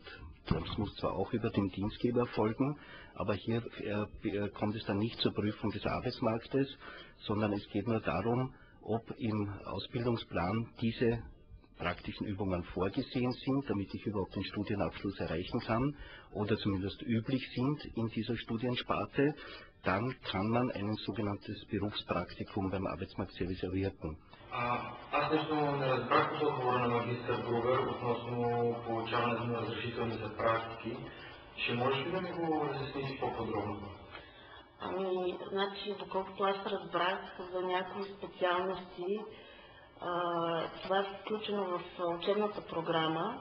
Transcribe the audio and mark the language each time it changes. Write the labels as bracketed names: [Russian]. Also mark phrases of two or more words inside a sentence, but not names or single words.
[German] Das muss zwar auch über den Dienstgeber erfolgen, aber hier kommt es dann nicht zur Prüfung des Arbeitsmarktes, sondern es geht nur darum, ob im Ausbildungsplan diese praktischen Übungen vorgesehen sind, damit ich überhaupt den Studienabschluss erreichen kann oder zumindest üblich sind in dieser Studiensparte, dann kann man ein sogenanntes Berufspraktikum beim Arbeitsmarktservice erwirken. [Bulgarian] Аз лично не разбрах от отговора на магистър Грубер относно получаването на разрешителни за практики. Ще можеш ли да ми го разясниш по-подробно? Доколкото аз разбрах, за някои специалности това е включено в учебната програма.